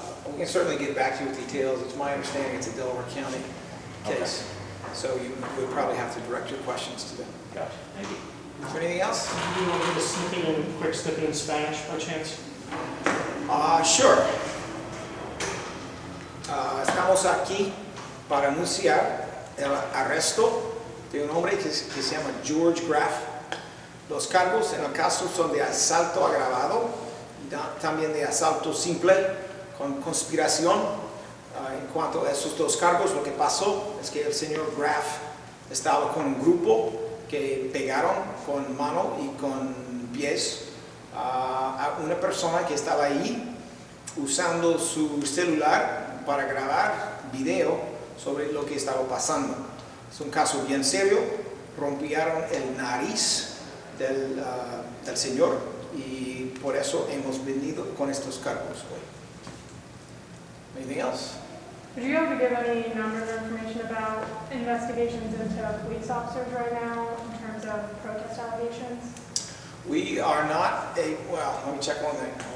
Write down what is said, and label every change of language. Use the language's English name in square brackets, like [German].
[English] We can certainly get back to you with details. It's my understanding it's a Delaware County case. Okay. So you would probably have to direct your questions to them. Gotcha. Thank you. Is there anything else? Do you want to give a quick snippet in Spanish by chance? Sure. [Spanish] Estamos aquí para anunciar el arresto de un hombre que se llama George Graf. Los cargos en el caso son de asalto agravado y también de asalto simple con conspiración. En cuanto a esos 2 cargos, lo que pasó es que el señor Graf estaba con un grupo que pegaron con mano y con pies a una persona que estaba ahí usando su celular para grabar video sobre lo que estaba pasando. Es un caso bien serio. Rompieron el nariz del señor y por eso hemos venido con estos cargos hoy. [English] Anything else? Would you be able to give any numbers or information about investigations into police officers right now in terms of protest allegations? We are not well, let me check one thing.